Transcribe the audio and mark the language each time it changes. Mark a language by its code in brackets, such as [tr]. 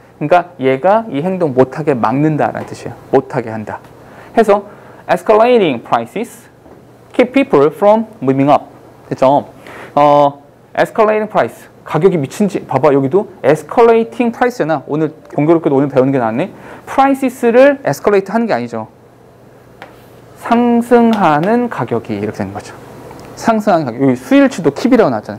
[ko] 그러니까 얘가 이 행동 못하게 막는다라는 뜻이에요. 못하게 한다. 해서 [en] escalating prices keep people from moving up. [ko] 됐죠? escalating price 가격이 미친지 봐봐 여기도 escalating price잖아. 오늘 공교롭게도 오늘 배우는 게 나왔네. prices를 escalate 하는 게 아니죠. 상승하는 가격이 이렇게 되는 거죠. 상승하는 가격. 여기 수일치도 keep이라고 나왔잖아.